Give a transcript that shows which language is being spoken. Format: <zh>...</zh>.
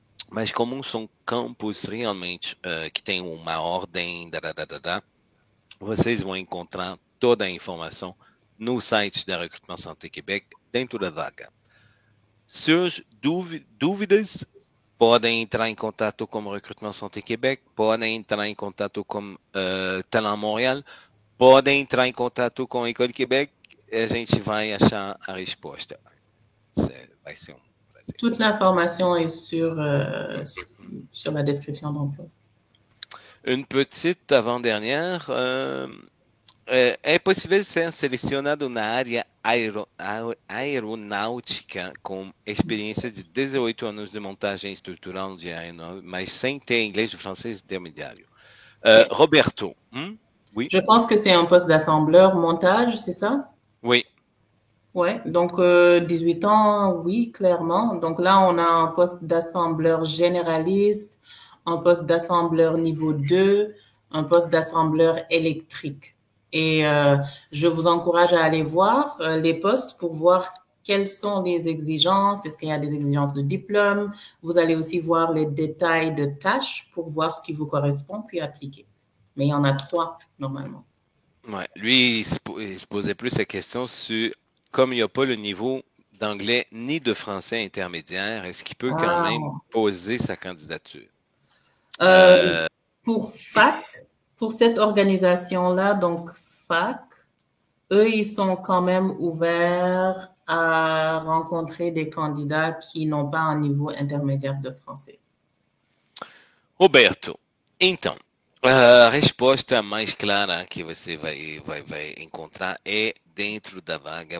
<pt>Mas como são campos realmente que têm uma ordem, vocês vão encontrar toda a informação no site da Recrutement Santé Québec, dentro da vaga. Seus dúvidas, podem entrar em contato com o Recrutement Santé Québec, podem entrar em contato com Talent Montréal, podem entrar em contato com a École Québec, a gente vai achar a resposta. Vai ser um prazer.</pt> <fr>Toute l'information est sur la description d'emploi. Une petite avant-dernière.</fr> <pt>É possível ser selecionado na área aeronáutica com experiência de 18 anos de montagem estrutural de aeronave, mas sem ter inglês ou francês intermédiário.</pt> <fr>Roberto. Oui. Je pense que c'est un poste d'assembleur montage, c'est ça? Oui. Ouais, donc 18 ans, oui, clairement. Donc là, on a un poste d'assembleur généraliste, un poste d'assembleur niveau 2, un poste d'assembleur électrique. Et je vous encourage à aller voir les postes pour voir quelles sont les exigences. Est-ce qu'il y a des exigences de diplôme? Vous allez aussi voir les détails de tâches pour voir ce qui vous correspond, puis appliquer. Mais il y en a 3 normalement. Ouais, lui, il se posait plus la question sur, comme il n'y a pas le niveau d'anglais ni de français intermédiaire, est-ce qu'il peut quand même poser sa candidature? Pour FAC, pour cette organisation-là, donc FAC, eux, ils sont quand même ouverts à rencontrer des candidats qui n'ont pas un niveau intermédiaire de français.</fr> <pt>Roberto, então, a resposta mais clara que você vai encontrar é dentro da vaga.</pt>